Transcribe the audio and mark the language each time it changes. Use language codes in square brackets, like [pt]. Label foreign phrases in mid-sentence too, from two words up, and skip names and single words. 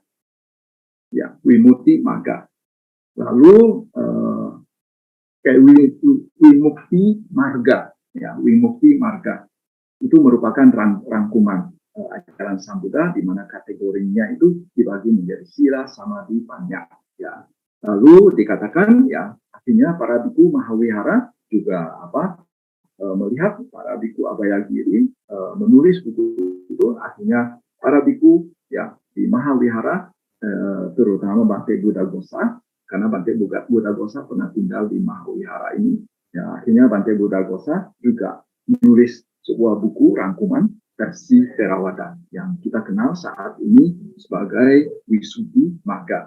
[id] Ya, Vimutti Magga. Lalu kayak Vimukti Marga, ya, Vimukti Marga itu merupakan rangkuman ajaran Sang Buddha, di mana kategorinya itu dibagi menjadi [pi] sila, samadhi, panya. [id] Ya. Lalu dikatakan, ya, artinya para biku Mahawihara juga melihat para biku Abhayagiri menulis buku itu, artinya para biku, ya, di Mahawihara, terutama Bante Buddhaghosa, karena Bante Buddhaghosa pernah tinggal di Mahawihara ini, ya, akhirnya Bante Buddhaghosa juga menulis sebuah buku rangkuman versi Theravada yang kita kenal saat ini sebagai Visuddhi Magga.